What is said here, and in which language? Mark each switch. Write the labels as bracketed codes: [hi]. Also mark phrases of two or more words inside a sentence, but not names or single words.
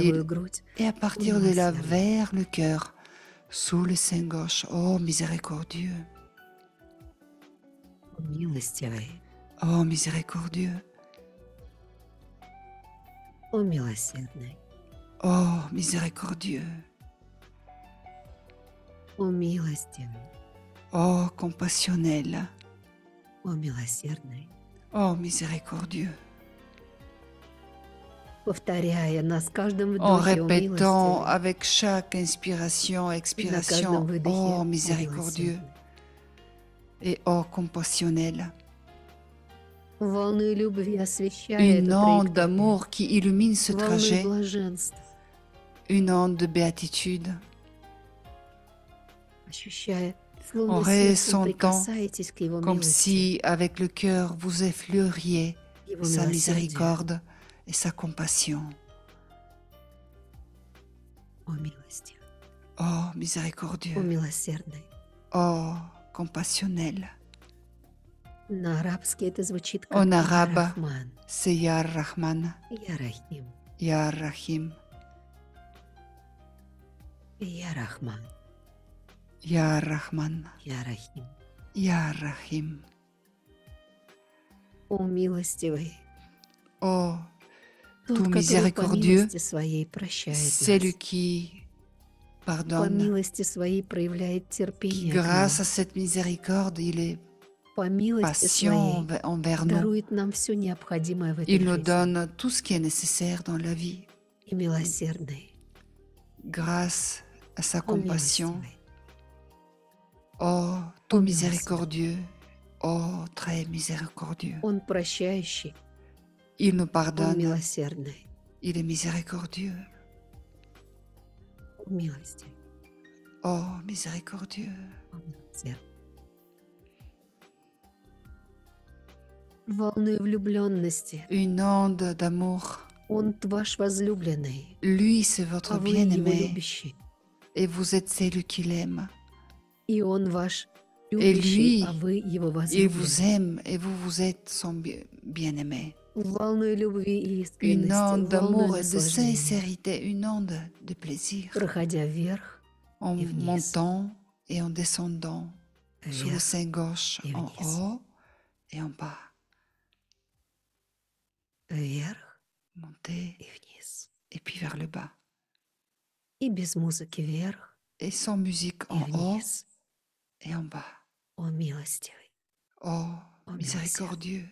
[ru] левую грудь, [fr] et à [ru] о [fr] partir de là, [ru] милосердный, [fr] vers le cœur, sous le sein gauche. Oh, miséricordieux. [ru] о милостивый, [fr] Oh, miséricordieux. [ru] о милосердный, [fr] Oh, miséricordieux. [ru] о милостивый, [fr] Oh, compassionnel. [ru] о милосердный. [fr] Oh, miséricordieux. [ru] Повторяя на каждом [fr] En [ru] вдохе «О [fr] répétant [ru] милостивый» [fr] avec chaque inspiration, [ru] и на [fr] expiration, [ru] каждом выдохе [fr] oh, [ru] «О [fr] miséricordieux. [ru] милосердный». [fr] Et oh, compassionnel. [ru] Волной любви освещая [fr] Une [ru] эту [fr] onde [ru] траекторию, [fr] d'amour qui illumine ce [ru] волной [fr] trajet, [ru] блаженства, [fr] une onde de béatitude, [ru] ощущая, [fr] en [ru] словно сердцем [fr] ressentant [ru] прикасаетесь к Его [fr] comme [ru] милости, [fr] si avec le cœur vous effleuriez [ru] Его [fr] sa [ru] милосердию. [fr] miséricorde et sa compassion. [ru] О милости, [fr] Oh, [ru] о [fr] miséricordieux. [ru] милосердный. [fr] Oh, compassionnel. [ru] На арабский это звучит как [fr] En [ru] «Я [fr] arabe, [ru] Рахман», [fr] c'est [ar] يا رحمن, «يا رحيم», يا رحيم, «يا رحمن», يا رحمن, «يا رحيم». يا رحيم. [ru] О милостивый, [fr] Oh, [ru] тот, [fr] tout [ru] который по [fr] miséricordieux, [ru] милости своей прощает [fr] celui [ru] нас, [fr] qui [ru] по [fr] pardonne, [ru] милости своей проявляет [fr] qui [ru] терпение к [fr] grâce à [ru] нам, [fr] cette miséricorde, il est [ru] по милости [fr] patient [ru] своей [fr] envers nous. [ru] дарует нам все необходимое в этой [fr] Il nous [ru] жизни. [fr] donne tout ce qui est nécessaire dans la vie, [ru] И милосердный, [fr] grâce à sa [ru] о [fr] compassion. [ru] милостивый, [fr] Oh, tout [ru] О [fr] miséricordieux, oh, très miséricordieux. [ru] Он прощающий, [fr] Il nous [ru] Он [fr] pardonne, [ru] милосердный, [fr] il est miséricordieux. [ru] о милостивый, [fr] Oh, miséricordieux. [ru] о милосердный. Волны влюбленности, [fr] Une onde d'amour. [ru] Он ваш возлюбленный, [fr] Lui, c'est votre [ru] а вы Его [fr] bien-aimé [ru] любящий. [fr] et vous êtes celui qu'il aime. [ru] И Он ваш [fr] Et [ru] любящий, [fr] lui, [ru] а вы Его [fr] il vous [ru] возлюбленный. [fr] aime et vous, vous êtes son bien-aimé. [ru] Волной любви и [fr] Une [ru] искренности, [fr] onde [ru] волной [fr] d'amour et de [ru] наслаждения, [fr] sincérité, une onde de plaisir. [ru] проходя вверх, [fr] En et venice. montant et en descendant sous le [ru] вверх [fr] sein gauche, et en venice. haut et en bas. [ru] вверх [fr] Monter [ru] и вниз. [fr] et puis vers le bas. [ru] И без музыки вверх [fr] Et sans musique [ru] и [fr] en haut [ru] вниз. [fr] et en bas. [ru] О милостивый, [fr] Oh, Oh, miséricordieux.